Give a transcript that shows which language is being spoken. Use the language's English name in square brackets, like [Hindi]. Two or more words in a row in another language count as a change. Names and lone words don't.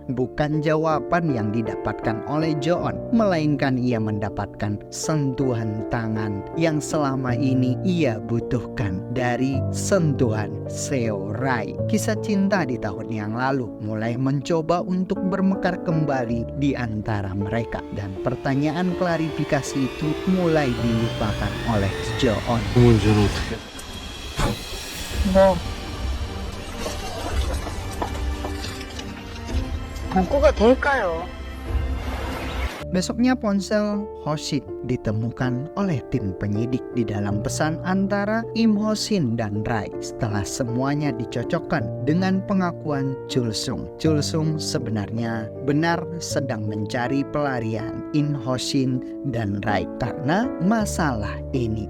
[Indonesian] Bukan jawaban yang didapatkan oleh Joon, melainkan ia mendapatkan sentuhan tangan yang selama ini ia butuhkan dari sentuhan Seo Rai. Kisah cinta di tahun yang lalu mulai mencoba untuk bermekar kembali di antara mereka, dan pertanyaan klarifikasi itu mulai dilupakan oleh Joon. [Korean] 문제는 어떻게? 뭐 복구가 될까요? [Indonesian] Besoknya ponsel Ho Shin ditemukan oleh tim penyidik di dalam pesan antara Im Ho Shin dan Rai. Setelah semuanya dicocokkan dengan pengakuan Chul Sung, Chul Sung sebenarnya benar sedang mencari pelarian In Ho Shin dan Rai karena masalah ini.